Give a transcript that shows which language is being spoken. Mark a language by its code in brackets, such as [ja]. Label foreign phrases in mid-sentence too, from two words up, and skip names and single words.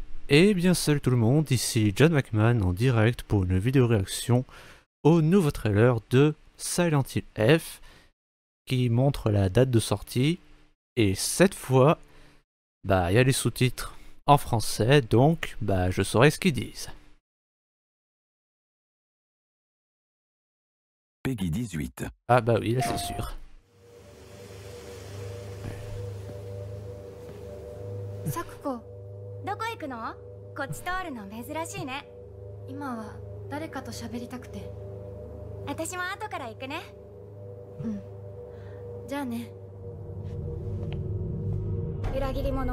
[fr] Eh bien salut tout le monde, ici John McMahon en direct pour une vidéo réaction au nouveau trailer de Silent Hill F qui montre la date de sortie et cette fois, il y a les sous-titres en français donc je saurai ce qu'ils disent. Peggy 18. Ah bah oui, là c'est sûr. [ja] Sakuko, どこ行くの？こっち通るの珍しいね。今は誰かと喋りたくて。私も後から行くね。うん。じゃあね。裏切り者。